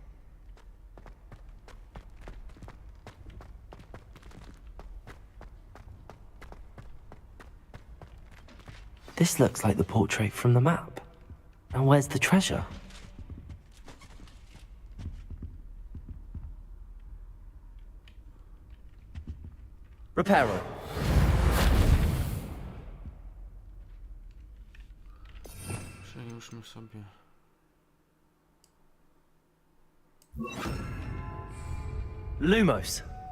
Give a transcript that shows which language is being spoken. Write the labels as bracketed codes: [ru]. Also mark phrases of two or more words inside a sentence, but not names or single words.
[en] This looks like the portrait from the map. And where's the treasure? Reparo. [pl] Przełóżmy sobie. Lumos.